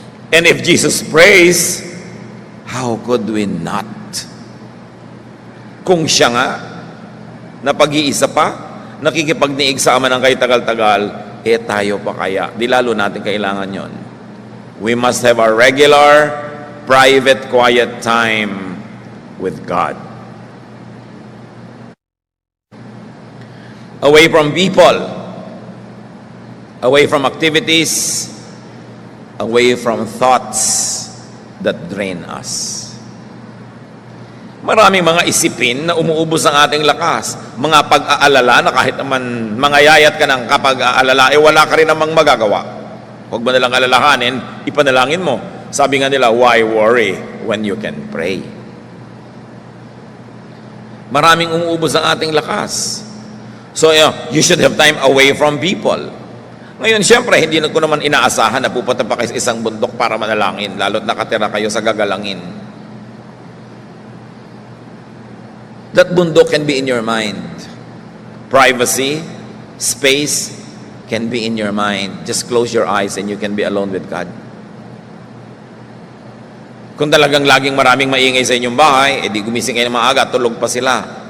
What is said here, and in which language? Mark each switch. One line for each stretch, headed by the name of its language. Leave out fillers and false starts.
English: And if Jesus prays, how could we not?
Filipino: Kung siya nga, na pag-iisa pa, nakikipagniig sa Ama ng kay tagal-tagal, tayo pa kaya? Di lalo natin kailangan yon.
English: We must have a regular, private, quiet time with God. Away from people, away from activities, away from thoughts that drain us.
Filipino: Maraming mga isipin na umuubos ang ating lakas. Mga pag-aalala na kahit naman mangayayat ka ng kapag-aalala, wala ka rin namang magagawa. Huwag mo nalang alalahanin, ipanalangin mo. Sabi nga nila,
English: why worry when you can pray?
Filipino: Maraming umuubos ang ating lakas.
English: So, you should have time away from people.
Filipino: Ngayon, siyempre, hindi ko naman inaasahan na pupunta pa kayo sa isang bundok para manalangin, lalo't nakatira kayo sa gagalangin.
English: That bundok can be in your mind. Privacy, space can be in your mind. Just close your eyes and you can be alone with God.
Filipino: Kung talagang laging maraming maingay sa inyong bahay, di gumising kayo ng maaga, tulog pa sila.